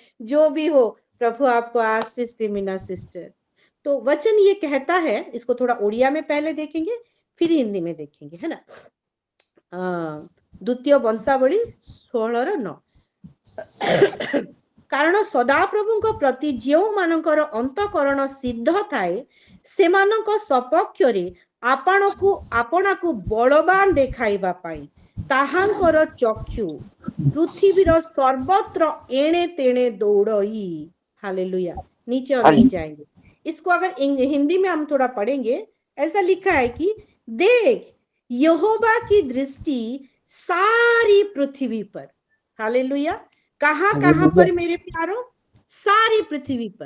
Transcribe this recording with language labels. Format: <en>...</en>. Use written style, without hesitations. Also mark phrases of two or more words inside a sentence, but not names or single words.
<hi>जो भी हो, प्रभु आपको आशीष दे मीना सिस्टर। तो वचन ये कहता है, इसको थोड़ा उड़िया में पहले देखेंगे फिर हिंदी में देखेंगे, है ना। द्वितीय वंशावली 16:9।</hi> <or>କାରଣ ସଦାପ୍ରଭୁଙ୍କ ପ୍ରତି ଯେଉଁ ମାନଙ୍କର ଅନ୍ତଃକରଣ ସିଦ୍ଧ ଥାଏ ସେମାନଙ୍କ ସପକ୍ଷରେ ଆପଣାକୁ ବଳବାନ ଦେଖାଇବା ପାଇଁ ତାହାଙ୍କର ଚକ୍ଷୁ ପୃଥିବୀର ସର୍ବତ୍ର ଏଣେ ତେଣେ ଦୌଡ଼ଇ।</or> <hi>हालेलुया। नीचे और नहीं जाएंगे। इसको अगर हिंदी में हम थोड़ा पढ़ेंगे, ऐसा लिखा है कि देख यहोवा की दृष्टि सारी पृथ्वी पर। हालेलुया। कहाँ कहाँ पर मेरे प्यारों? सारी पृथ्वी पर।</hi>